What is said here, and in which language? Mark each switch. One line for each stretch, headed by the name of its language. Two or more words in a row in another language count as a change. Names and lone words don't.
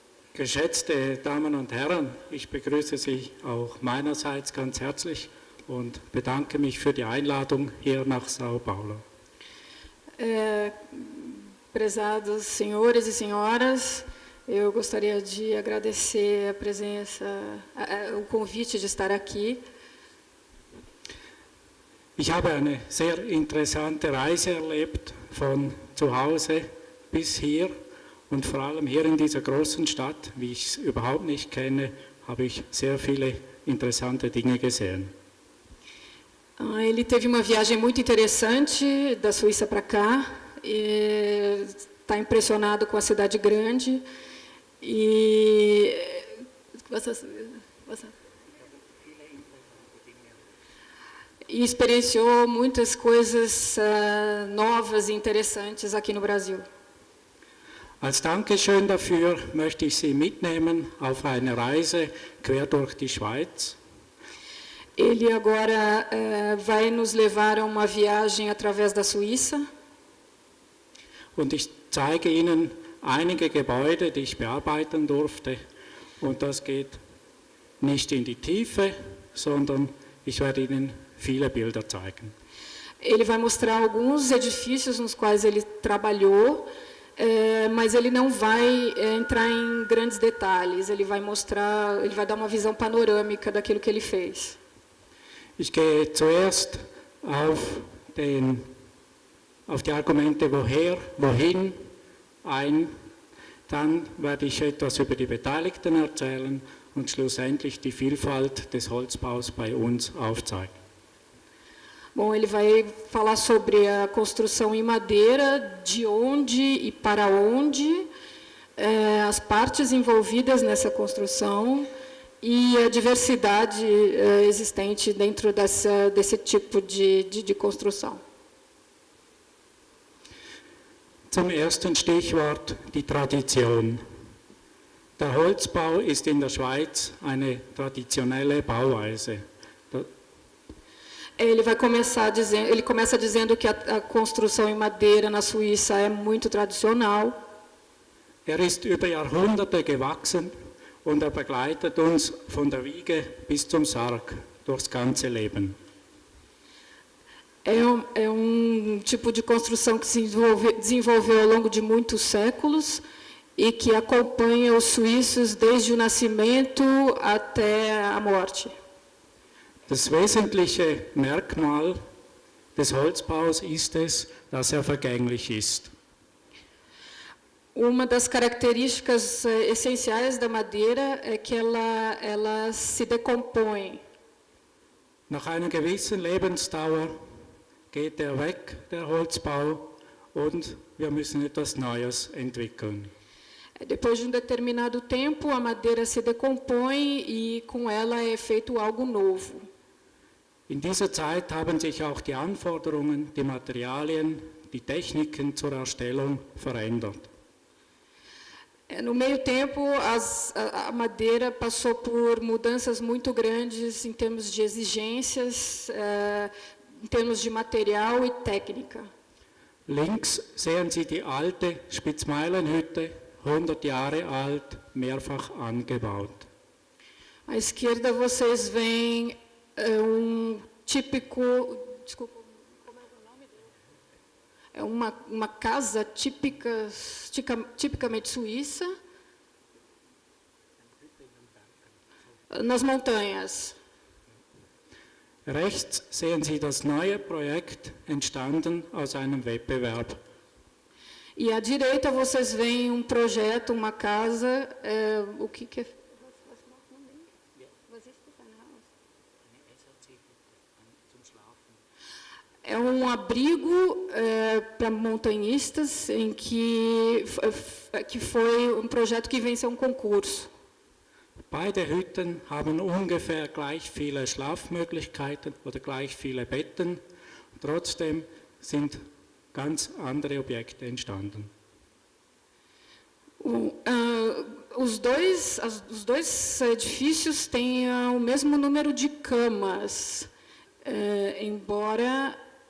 German: Geschätzte Damen und Herren, ich begrüße Sie auch meinerseits ganz herzlich und bedanke mich für die Einladung hier nach São Paulo.
Portuguese: Prezados senhores e senhoras, eu gostaria de agradecer a presença, o convite de estar aqui.
German: Ich habe eine sehr interessante Reise erlebt, von zu Hause bis hier und vor allem hier in dieser großen Stadt, wie ich es überhaupt nicht kenne, habe ich sehr viele interessante Dinge gesehen.
Portuguese: Ele teve uma viagem muito interessante da Suíça para cá, está impressionado com a cidade grande e experienciou muitas coisas novas e interessantes aqui no Brasil.
German: Als Dankeschön dafür möchte ich Sie mitnehmen auf eine Reise quer durch die Schweiz.
Portuguese: Ele agora vai nos levar a uma viagem através da Suíça.
German: Und ich zeige Ihnen einige Gebäude, die ich bearbeiten durfte. Und das geht nicht in die Tiefe, sondern ich werde Ihnen viele Bilder zeigen.
Portuguese: Ele vai mostrar alguns edifícios nos quais ele trabalhou, mas ele não vai entrar em grandes detalhes. Ele vai dar uma visão panorâmica daquilo que ele fez.
German: Ich gehe zuerst auf die Argumente woher, wohin ein, dann werde ich etwas über die Beteiligten erzählen und schlussendlich die Vielfalt des Holzbaus bei uns aufzeigen.
Portuguese: Bom, ele vai falar sobre a construção em madeira, de onde e para onde, as partes envolvidas nessa construção e a diversidade existente dentro desse tipo de construção.
German: Zum ersten Stichwort die Tradition. Der Holzbau ist in der Schweiz eine traditionelle Bauweise.
Portuguese: Ele começa dizendo que a construção em madeira na Suíça é muito tradicional.
German: Ist über Jahrhunderte gewachsen und begleitet uns von der Wiege bis zum Sarg durchs ganze Leben.
Portuguese: É tipo de construção que se desenvolveu ao longo de muitos séculos e que acompanha os suíços desde o nascimento até a morte.
German: Das wesentliche Merkmal des Holzbaus ist es, dass vergänglich ist.
Portuguese: Uma das características essenciais da madeira é que ela se decompõe.
German: Nach einer gewissen Lebensdauer geht weg, der Holzbau, und wir müssen etwas Neues entwickeln.
Portuguese: Depois de determinado tempo, a madeira se decompõe e com ela é feito algo novo.
German: In dieser Zeit haben sich auch die Anforderungen, die Materialien, die Techniken zur Erstellung verändert.
Portuguese: No meio tempo, a madeira passou por mudanças muito grandes em termos de exigências, em termos de material e técnica.
German: Links sehen Sie die alte Spitzmeilenhütte, 100 Jahre alt, mehrfach angebaut.
Portuguese: À esquerda vocês veem típico, desculpa, como é o nome dele? É uma casa tipicamente suíça, nas montanhas.
German: Rechts sehen Sie das neue Projekt, entstanden aus einem Wettbewerb.
Portuguese: E à direita vocês veem projeto, uma casa, o que é? É abrigo para montanhistas em que foi projeto que venceu concurso.
German: Beide Hütten haben ungefähr gleich viele Schlafmöglichkeiten oder gleich viele Betten. Trotzdem sind ganz andere Objekte entstanden.
Portuguese: Os dois edifícios têm o mesmo número de camas, embora